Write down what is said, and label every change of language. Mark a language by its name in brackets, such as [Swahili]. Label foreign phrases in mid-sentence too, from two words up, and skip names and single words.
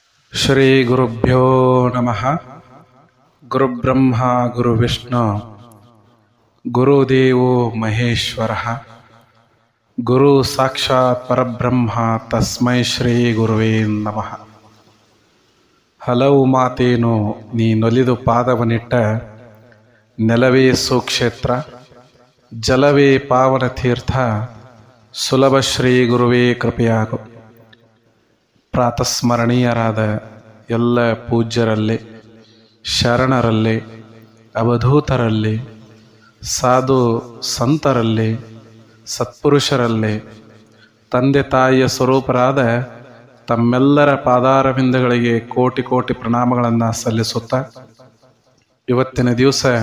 [Sanskrit] ಶ್ರೀ ಗುರುಭ್ಯೋ ನಮಃ. ಗುರುಬ್ರಹ್ಮ ಗುರುವಿಷ್ಣು ಗುರುದೇವೋ ಮಹೇಶ್ವರ. ಗುರು ಸಾಕ್ಷಾತ್ ಪರಬ್ರಹ್ಮ ತಸ್ಮೈ ಶ್ರೀ ಗುರುವೇ ನಮಃ. [Kannada] ಹಲವು ಮಾತೇನು ನೀ ನೊಲಿದು ಪಾದವನಿಟ್ಟ, ನೆಲವೇ ಸುಕ್ಷೇತ್ರ ಜಲವೇ ಪಾವನ ತೀರ್ಥ, ಸುಲಭ ಶ್ರೀ ಗುರುವೇ ಕೃಪೆಯಾಗು. ಪ್ರಾತಸ್ಮರಣೀಯರಾದ ಎಲ್ಲ ಪೂಜ್ಯರಲ್ಲಿ, ಶರಣರಲ್ಲಿ, ಅವಧೂತರಲ್ಲಿ, ಸಾಧು ಸಂತರಲ್ಲಿ, ಸತ್ಪುರುಷರಲ್ಲಿ, ತಂದೆ ತಾಯಿಯ ಸ್ವರೂಪರಾದ ತಮ್ಮೆಲ್ಲರ ಪಾದಾರವಿಂದಗಳಿಗೆ ಕೋಟಿ ಕೋಟಿ ಪ್ರಣಾಮಗಳನ್ನು ಸಲ್ಲಿಸುತ್ತಾ, ಇವತ್ತಿನ ದಿವಸ